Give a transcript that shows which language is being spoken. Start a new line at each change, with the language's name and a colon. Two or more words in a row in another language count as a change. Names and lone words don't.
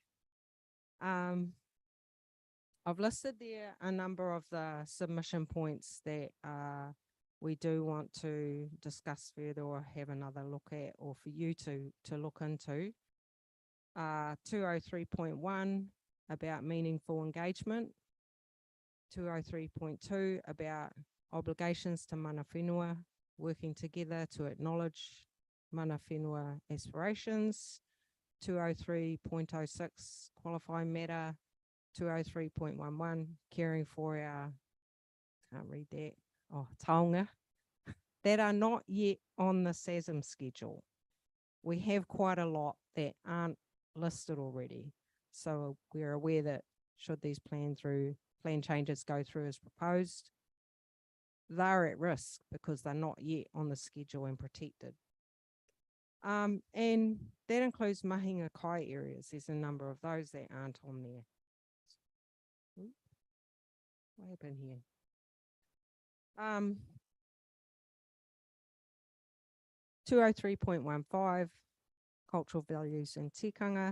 English: I've listed there a number of the submission points that we do want to discuss further or have another look at, or for you to look into. 203.1 about meaningful engagement. 203.2 about obligations to
Māori: mana whenua,
English: working together to acknowledge
Māori: mana whenua
English: aspirations. 203.06 qualifying matter. 203.11 caring for our, can't read that, taonga, that are not yet on the SASM schedule. We have quite a lot that aren't listed already. So we're aware that should these plan changes go through as proposed, they're at risk because they're not yet on the schedule and protected. And that includes
Māori: mahinga kai
English: areas. There's a number of those that aren't on there. What happened here? 203.15, cultural values and tikanga.